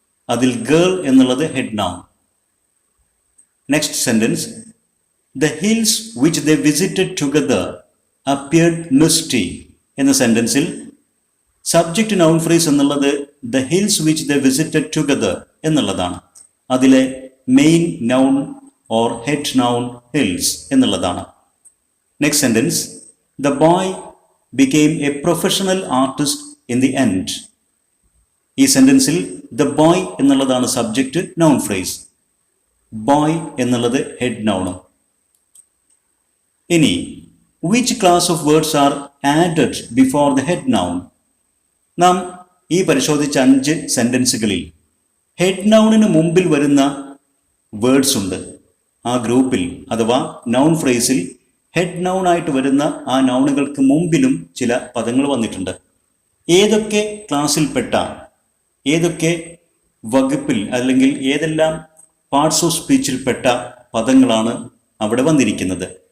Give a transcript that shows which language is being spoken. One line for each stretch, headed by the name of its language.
Malayalam: അതിൽ ഗേൾ എന്നുള്ളത് head noun. Next sentence,
English: the hills which they visited together appeared misty
Malayalam: എന്ന സെന്റൻസിൽ subject noun phrase എന്നുള്ളത്
English: the hills which they visited together
Malayalam: എന്നുള്ളതാണ്. അതിലെ main noun or head noun hills എന്നുള്ളതാണ്.
English: Next sentence, the boy became a professional artist in the end.
Malayalam: ഈ സെന്റൻസിൽ the boy എന്നുള്ളതാണ് subject noun phrase. Boy എന്നുള്ളത് head നൗണും.
English: ഇനി which class of words are added before the head noun?
Malayalam: നാം ഈ പരിശോധിച്ച 5 സെന്റൻസുകളിൽ head നൗണിന് മുമ്പിൽ വരുന്ന വേർഡ്സ് ഉണ്ട്. ആ ഗ്രൂപ്പിൽ അഥവാ നൗൺ ഫ്രേസിൽ ഹെഡ് നൗൺ ആയിട്ട് വരുന്ന ആ നൗണുകൾക്ക് മുമ്പിലും ചില പദങ്ങൾ വന്നിട്ടുണ്ട്. ഏതൊക്കെ ക്ലാസ്സിൽപ്പെട്ട, ഏതൊക്കെ വകുപ്പിൽ അല്ലെങ്കിൽ ഏതെല്ലാം പാർട്സ് ഓഫ് സ്പീച്ചിൽപ്പെട്ട പദങ്ങളാണ് അവിടെ വന്നിരിക്കുന്നത്?